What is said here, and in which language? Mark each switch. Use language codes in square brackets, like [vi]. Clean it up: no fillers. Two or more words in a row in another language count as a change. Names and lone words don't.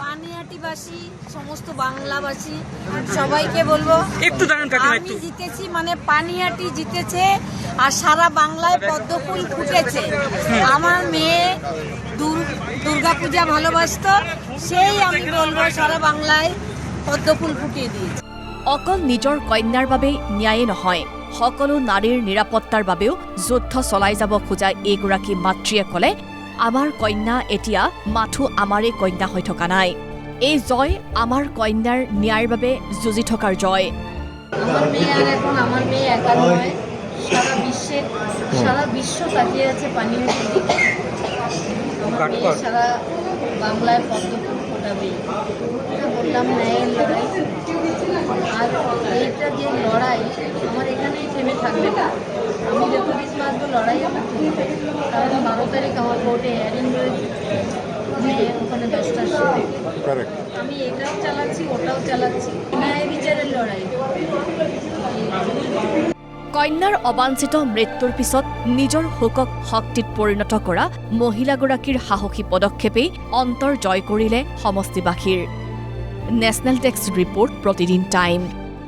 [bn] পানিহাটিবাসী, সমস্ত বাংলাবাসী সবাইকে বলবো, একটু দাঁড়ান কাকিমা, আমি জিতেছি মানে পানিহাটি জিতেছে, আর সারা বাংলায় পদ্মফুল ফুটেছে। আমার মেয়ে দুর্গাপূজা ভালোবাসতো, সেই আমি বলবো সারা বাংলায় পদ্মফুল ফুটিয়ে দিয়েছে। [as] অকল নিজৰ কন্যাৰ বাবে ন্যায়ে নহয়, সকলো নাৰীৰ নিৰাপত্তাৰ বাবেও যুদ্ধ চলাই যাব খোজা এইগৰাকী মাতৃয়ে ক'লে, আমাৰ কন্যা এতিয়া মাথো আমাৰে কন্যা হৈ থকা নাই। এই জয় আমাৰ কন্যাৰ ন্যায়ৰ বাবে যুঁজি থকাৰ জয়। [bn] আমার মেয়ে আর এখন আমার মেয়ে একা নয়, সারা বিশ্ব তাকিয়ে আছে পানিহাটির দিকে। আমার মেয়ে সারা বাংলায় পদ্মফুল ফোটাবে। বললাম ন্যায়ের লড়াই, আর এইটা যে লড়াই আমার এখানেই থেমে থাকবে না। আমি যতদিন বাঁচবো লড়াই আমার চলবে, কারণ 12 তারিখ আমার কোর্টে হিয়ারিং রয়েছে, ওখানে 10টার সময় আমি এটাও চালাচ্ছি ওটাও চালাচ্ছি, ন্যায় বিচারের লড়াই। [as] কন্যাৰ অবাঞ্ছিত মৃত্যুৰ পিছত নিজৰ শোকক শক্তিত পৰিণত কৰা মহিলাগৰাকীৰ সাহসী পদক্ষেপেই অন্তৰ জয় কৰিলে সমষ্টিবাসীৰ। [en] National Desk Report, প্ৰতিদিন টাইম।